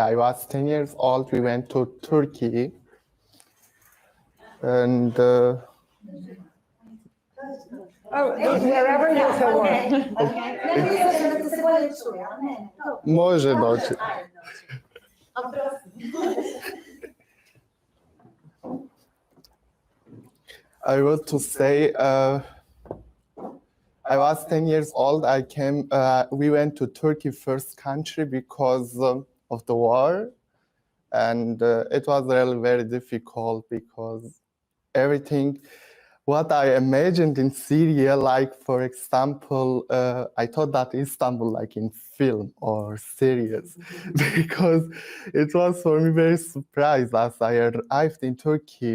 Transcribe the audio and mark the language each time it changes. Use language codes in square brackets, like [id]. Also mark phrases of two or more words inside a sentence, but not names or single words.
[en] I was 10 years old. We went to Turkey, and Wherever you feel. [sr] Može doći. [en] I want to say, I was 10 years old. We went to Turkey first country because of the war. And it was really very difficult because everything, what I imagined in Syria, like, for example, I thought that Istanbul, like in film or series, because it was for me very surprised as I arrived in Turkey.